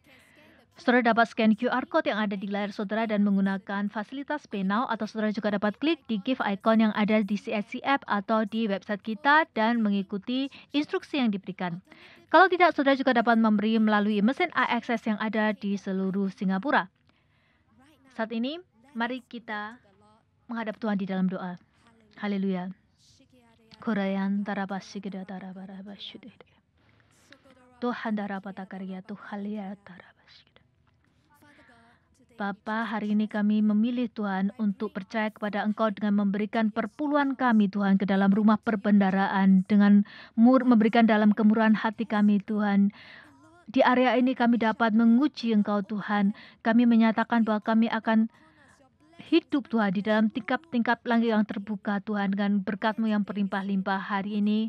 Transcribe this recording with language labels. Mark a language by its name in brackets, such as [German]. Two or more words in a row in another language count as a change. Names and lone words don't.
[Indonesian] Saudara dapat [English] scan QR code [Indonesian] yang ada di layar saudara dan menggunakan fasilitas Pay Now, atau saudara juga dapat klik di [English] give icon [Indonesian] yang ada di CSC app atau di website kita dan mengikuti instruksi yang diberikan. Kalau tidak, saudara juga dapat memberi melalui mesin AXS yang ada di seluruh Singapura. Saat ini, mari kita menghadap Tuhan di dalam doa. Haleluya. Korayan tarabashigida tarabarabashudede. Tuhan darapatakarya Tuhalia tarabashigida. Bapa, hari ini kami memilih Tuhan untuk percaya kepada Engkau dengan memberikan perpuluhan kami Tuhan ke dalam rumah perbendaharaan, dengan memberikan dalam kemurahan hati kami Tuhan. Di area ini kami dapat menguji Engkau Tuhan. Kami menyatakan bahwa kami akan hidup Tuhan di dalam tingkat-tingkat langit yang terbuka Tuhan, dengan berkat-Mu yang berlimpah-limpah hari ini.